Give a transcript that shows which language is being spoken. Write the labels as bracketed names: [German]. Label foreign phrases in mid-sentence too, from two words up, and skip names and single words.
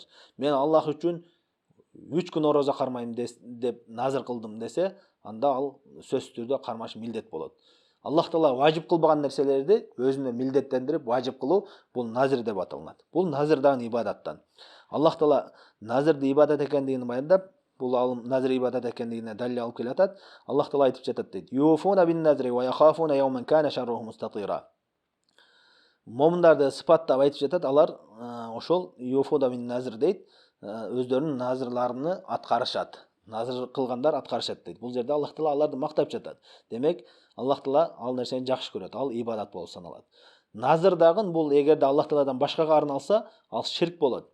[Kyrgyz] Мен Аллах үчүн 3 күн ороза кармайм деп назыр кылдым десе, анда ал сөзсүз түрдө кармаш милдет болот. Аллах Таала важип кылбаган нерселерди өзүнө милдеттендирип важип кылуу бул назыр деп аталат. Бул назыр дагы ибадаттан. Аллах Таала назырды ибадат экендигин баяндап, бул назыр ибадат экендигине далил алып келатат. Аллах Таала айтып жатат дейт: [Arabic] يوفون بالنذر ويخافون يوما كان شره مستطيرا." [Kyrgyz] Момундарды сыпаттап айтып жатат, алар ошол [Arabic] يوفون بالنذر [Kyrgyz] дейт, өздөрүнүн назырларыны аткарышат. Назыр кылгандар аткарышат дейт. Бул жерде Аллах Таала аларды мактап жатат. Демек, Аллах Таала ал нерсени жакшы көрөт. Ал ибадат болуп саналат. Назыр дагы бул эгерде Аллах Тааладан башкага арналса, ал ширк болот.